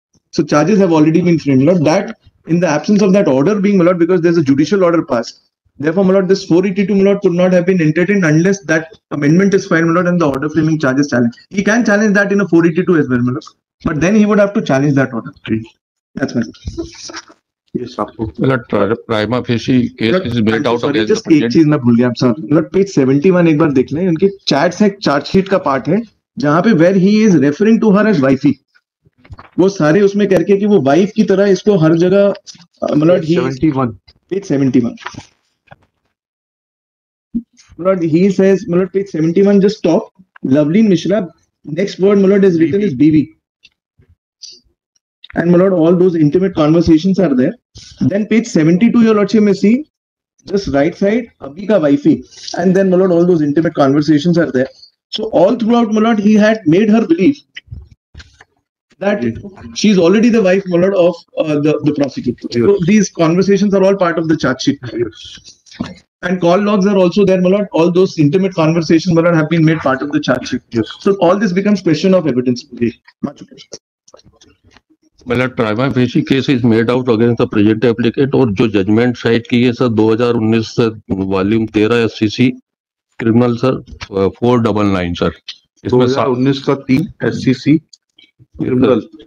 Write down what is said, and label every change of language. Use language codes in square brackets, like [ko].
[en] So charges have already been framed, my lord. That, in the absence of that order being, my lord, because there's a judicial order passed. Therefore, my lord, this 482, my lord, could not have been entertained unless that amendment is filed, my lord, and the order framing charge is challenged. He can challenge that in a 482 as well, my lord. But then he would have to challenge that order. That's my Yes, [hi] आपको [en] prima facie case is made out against [hi] just एक चीज मैं भूल गया sir, मतलब page 71 एक बार देख लें, उनके चैट्स है, चार्जशीट का पार्ट है जहां पे [en] where he is referring to her as wifey, [hi] वो सारे उसमें करके कि वो वाइफ की तरह इसको हर जगह, मतलब ही 71 पेज 71, मतलब ही सेज, मतलब page 71 [en] just stop, [hi] Loveleen Mishra, [en] next word, my lord, is written as BV. And, my lord, all those intimate conversations are there. Then page 72, your lordship may see, just right side, [hi] Abhi ka wifey. [en] And then, my lord, all those intimate conversations are there. So all throughout, my lord, he had made her believe that she is already the wife, my lord, of the prosecutor. So these conversations are all part of the charge sheet. And call logs are also there, my lord. All those intimate conversations, my lord, have been made part of the charge sheet. So all this becomes question of evidence. Much appreciated. [hi] मतलब [en] prima facie case is made out against the present applicant, [hi] और जो judgement site की है [en] sir 2019 से volume 13 SCC criminal sir 499 sir, [hi] इसमें [en] 2019 [hi] का [en] 3 SCC criminal